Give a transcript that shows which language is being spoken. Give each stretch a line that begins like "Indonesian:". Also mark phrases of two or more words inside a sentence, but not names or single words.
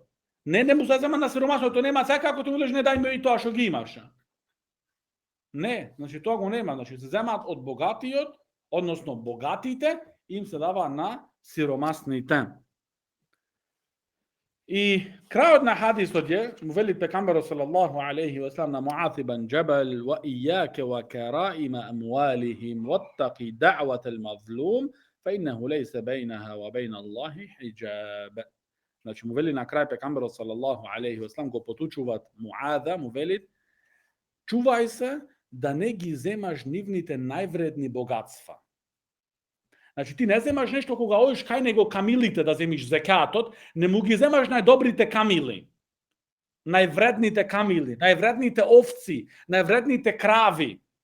Macedonian: Не му се зема на сиромасниот, тоа нема секако ти велиш не дај ми и тоа што ги имаш. Не, значи тоа го нема, значи се земаат од богатиот, односно богатите, им се дава на сиромасните. И крајот на хадисот е, му вели пекамберот
Arabic: صلى الله عليه وسلم на Муаз ибн Џабал, وإياك وكرائم أموالهم واتق دعوة المظلوم فإنه ليس بينها وبين الله حجاب.
Macedonian: Значи му вели на крај пекамберот
Arabic: صلى الله عليه وسلم
Macedonian: го потучуваат Муаза, му вели чувај се да не ги земаш нивните највредни богатства. Значи ти не земаш нешто кога одиш кај него камилите да земиш зекатот, не му ги земаш најдобрите камили, највредните камили, највредните овци, највредните крави.